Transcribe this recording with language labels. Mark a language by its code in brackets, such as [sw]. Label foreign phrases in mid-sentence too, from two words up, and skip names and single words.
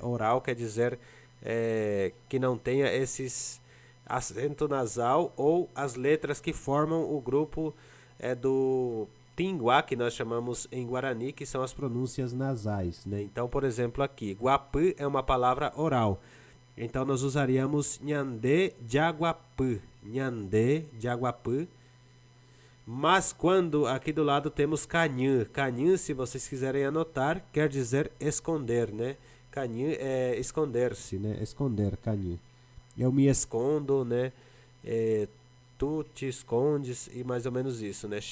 [pt] Oral quer dizer que não tenha esses acento nasal ou as letras que formam o grupo do Tinguá, que nós chamamos em Guarani, que são as pronúncias nasais, né? Então, por exemplo, aqui, guapı é uma palavra oral. Então, nós usaríamos [gn] nhande jaguapı, nhande jaguapı. [pt] Mas quando aqui do lado temos canhã, canhã, se vocês quiserem anotar, quer dizer esconder, né? Canhã é esconder-se, né? Esconder, canhã. Eu me escondo, né? Tu te escondes e mais ou menos isso, né?